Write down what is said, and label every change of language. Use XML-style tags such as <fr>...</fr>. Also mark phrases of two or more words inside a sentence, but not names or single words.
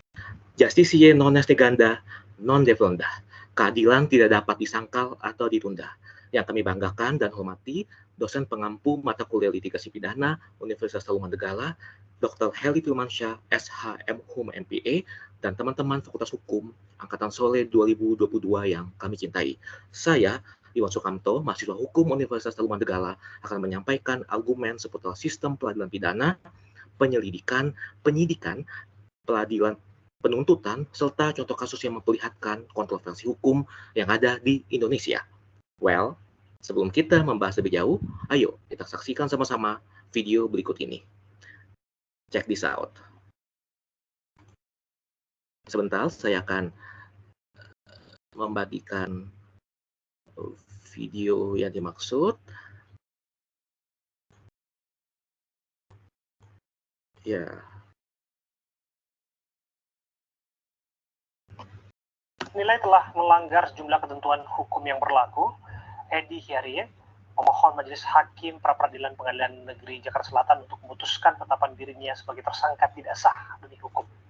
<la>Justitia non est neganda, non devolenda.</la> <id>Keadilan tidak dapat disangkal atau ditunda. Yang kami banggakan dan hormati, dosen pengampu mata kuliah litigasi pidana Universitas Tarumanegara, Dr. Heli Firmansyah, SHM Hum MPA, dan teman-teman Fakultas Hukum Angkatan Sore 2022 yang kami cintai. Saya, Iwan Sukamto, mahasiswa Hukum Universitas Tarumanegara, akan menyampaikan argumen seputar sistem peradilan pidana, penyelidikan, penyidikan, peradilan penuntutan, serta contoh kasus yang memperlihatkan kontroversi hukum yang ada di Indonesia. Well, sebelum kita membahas lebih jauh, ayo kita saksikan sama-sama video berikut ini.</id> <en>Check this out.</en> <id>Sebentar, saya akan membagikan video yang dimaksud. Ya. Nilai telah melanggar sejumlah ketentuan hukum yang berlaku, Edi Hiarie memohon Majelis Hakim Pra-Peradilan Pengadilan Negeri Jakarta Selatan untuk memutuskan penetapan dirinya sebagai tersangka tidak sah demi hukum.</id>